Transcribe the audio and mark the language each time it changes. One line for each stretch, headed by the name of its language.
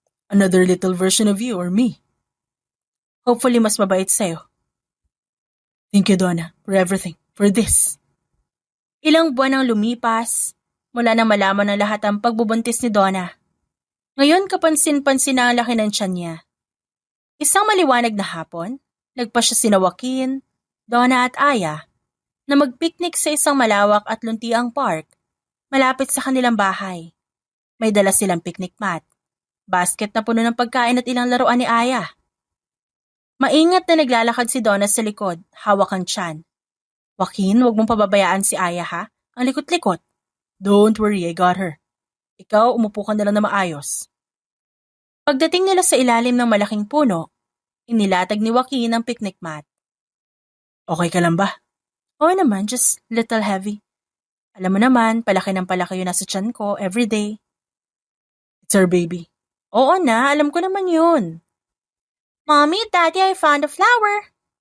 English: Another little version of you or me.
Filipino: Hopefully mas mabait sa'yo.
English: Thank you, Donna, for everything. For this.
Filipino: Ilang buwan ang lumipas mula nang malaman ng lahat ang pagbubuntis ni Donna. Ngayon kapansin-pansin na ang laki ng tiyan niya. Isang maliwanag na hapon, nagpa siya sina Joaquin, Donna at Aya na mag-picnic sa isang malawak at luntiang park malapit sa kanilang bahay. May dala silang picnic mat, basket na puno ng pagkain at ilang laruan ni Aya. Maingat na naglalakad si Donna sa likod, hawak ang tiyan. Joaquin, huwag mong pababayaan si Aya ha, ang likot-likot.
English: Don't worry, I got her.
Filipino: Ikaw, umupo ka na lang na maayos. Pagdating nila sa ilalim ng malaking puno, inilatag ni Joaquin ang picnic mat. Okay ka lang ba? Oo naman,
English: just little heavy.
Filipino: Alam mo naman, palaki ng palaki yun nasa tiyan ko everyday.
English: It's our baby.
Filipino: Oo na, alam ko naman yun.
English: Mommy, Daddy, I found a flower.